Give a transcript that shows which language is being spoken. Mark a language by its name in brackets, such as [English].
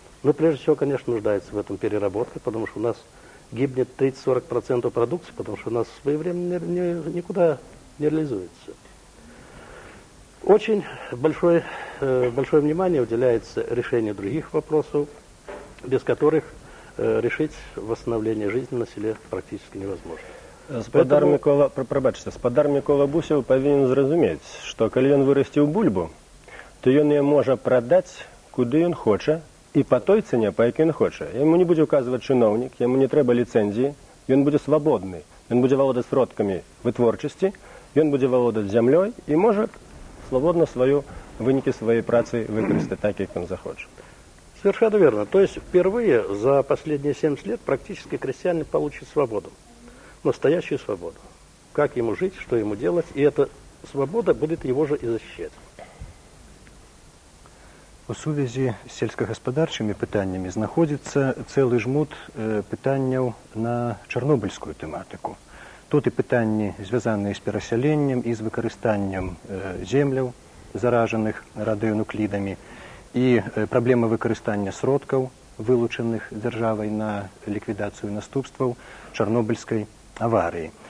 [Russian] Но прежде всего, конечно, нуждается в этом переработка, потому что у нас гибнет 30-40% продукции, потому что у нас своевременно никуда не реализуется. Очень большое внимание уделяется решению других вопросов, без которых решить восстановление жизни на селе практически невозможно. [Belarusian] Спадар Мікола Бусеў павінен зразумець, што калі ён вырасціў бульбу, то ён яе можа прадаць, куды ён хоча, і па той цане, па якой ён хоча. Яму не будзе указваць чыноўнік, яму не трэба ліцэнзіі, ён будзе свабодны, ён будзе валодаць сродкамі вытворчасці, ён будзе валодаць зямлёй і можа свободно вынікі сваёй працы выкарыстаць так, як ён захоча. [Russian] Совершенно верно. То есть впервые за последние 70 лет практически крестьянин получит свободу. Настоящую свободу. Как ему жить, что ему делать, и эта свобода будет его же и защищать. [Belarusian] У сувязі з сельскагаспадарчымі пытаннямі знаходзіцца цэлы жмут пытанняў на чарнобыльскую тэматыку. Тут і пытанні, звязаныя з перасяленнем і з выкарыстаннем земляў, заражаных радыёнуклідамі, і праблема выкарыстання сродкаў, вылучаных дзяржавай на ліквідацыю наступстваў чарнобыльскай аварыі.